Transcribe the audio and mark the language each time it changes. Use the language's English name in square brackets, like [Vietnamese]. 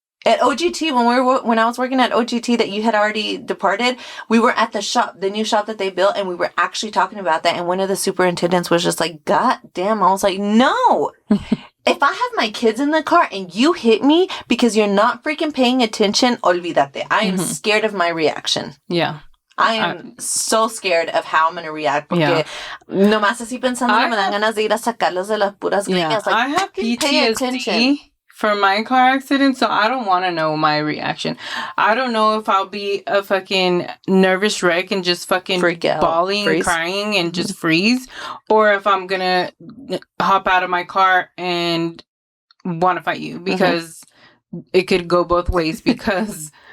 [English] At OGT, when I was working at OGT that you had already departed, we were at the shop, the new shop that they built, and we were actually talking about that. And one of the superintendents was just like, God damn. I was like, no. If I have my kids in the car and you hit me because you're not freaking paying attention, [Spanish] olvídate. [English] I am scared of my reaction. Yeah. I am so scared of how I'm going to react. [Spanish] Porque nomás así pensando me dan ganas de ir a sacarlos de las puras greñas. Like, [English] I have PTSD from my car accident, so I don't want to know my reaction. I don't know if I'll be a fucking nervous wreck and just fucking bawling and crying and just freeze, or if I'm going to hop out of my car and want to fight you because it could go both ways because...